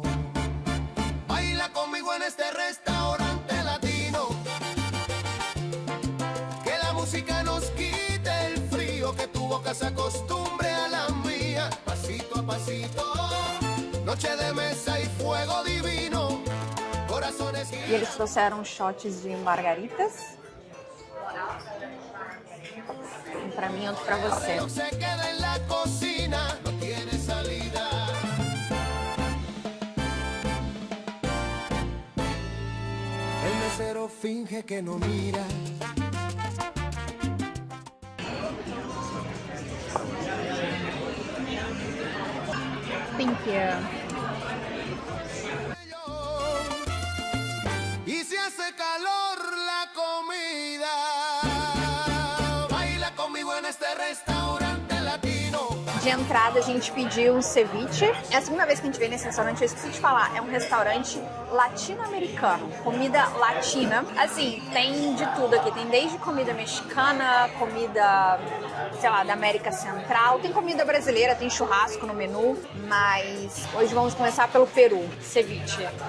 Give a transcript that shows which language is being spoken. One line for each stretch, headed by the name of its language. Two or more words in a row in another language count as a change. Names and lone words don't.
Spanish: Baila conmigo en este restaurante latino, que la música nos quite el frío, que tu boca se acostumbre a la mía, pasito a pasito, noche de mesa y fuego divino, corazones.
Portuguese: E eles trouxeram shots de margaritas. Um pra mim, outro pra você.
Spanish: Se queda en la cocina, no tiene salida. El mesero finge que no mira.
English: Thank you.
Spanish: Y se hace calor la comida. Baila conmigo en este restaurante latino.
Portuguese: De entrada, a gente pediu um ceviche. É a segunda vez que a gente vem nesse restaurante, eu esqueci de falar. É um restaurante latino-americano, comida latina. Assim, tem de tudo aqui. Tem desde comida mexicana, comida, sei lá, da América Central. Tem comida brasileira, tem churrasco no menu. Mas hoje vamos começar pelo Peru, ceviche.